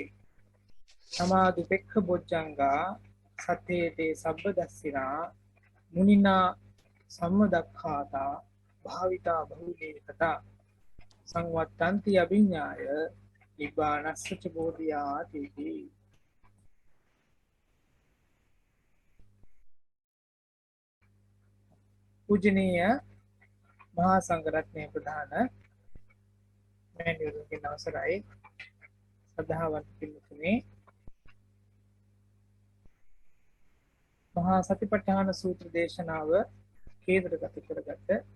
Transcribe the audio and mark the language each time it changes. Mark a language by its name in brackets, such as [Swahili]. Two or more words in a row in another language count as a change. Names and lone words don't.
[Pali] සමාධිපෙක්ඛ බොජ්ජංගා සතේතේ සබ්බදස්සිනා මුනිනා සම්මදක්ඛාතා භාවිතා බහුලේ කතා සංවත්තන්ති අභිඥාය නිබ්බානස්ස ච බෝධියාති. [Sinhala] පූජනීය මහා සංඝරත්නයේ ප්‍රධාන මෑණිවරුන්ගේ අවසරයි සද්ධාවන්ත පින්තුනේ, මහා සතිපට්ඨාන සූත්‍ර දේශනාව කේන්ද්‍රගත කරගත්ත